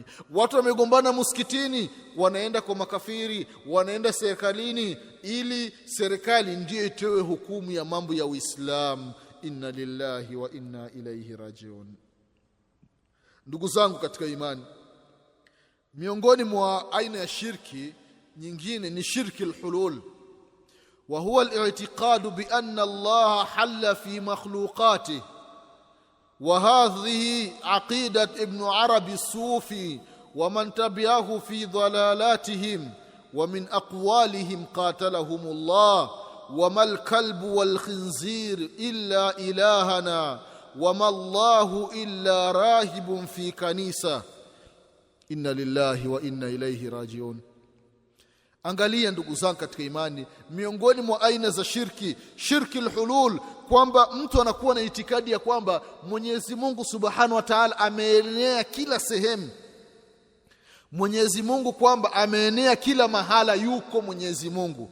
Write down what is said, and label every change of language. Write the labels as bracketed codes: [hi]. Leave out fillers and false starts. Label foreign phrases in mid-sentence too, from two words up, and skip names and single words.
[sw] Watu wamegombana msikitini, wanaenda kwa makafiri, wanaenda serikalini ili serikali ndiyo itoe hukumu ya mambo ya Uislamu. [ar] إنا لله وإنا إليه راجعون. [sw] Ndugu zangu katika imani, miongoni mwa aina ya shirki nyingine ni shirki al-hulul, [ar] وهو الاعتقاد بأن الله حل في مخلوقاته. وهذه عقيدة ابن عربي الصوفي ومن تبعه في ضلالاتهم، ومن أقوالهم قاتلهم الله وما الكلب والخنزير إلا إلهنا وما الله إلا راهب في كنيسة. إنا لله وإنا إليه راجعون. [sw] Angalia ndugu zangu katika imani, miongoni mwa aina za shirki, shirki al-hulul, kwamba mtu anakuwa na itikadi ya kwamba Mwenyezi Mungu [ar] سبحانه وتعالى [sw] ameenea kila sehemu. Mwenyezi Mungu kwamba ameenea kila mahala, yuko Mwenyezi Mungu.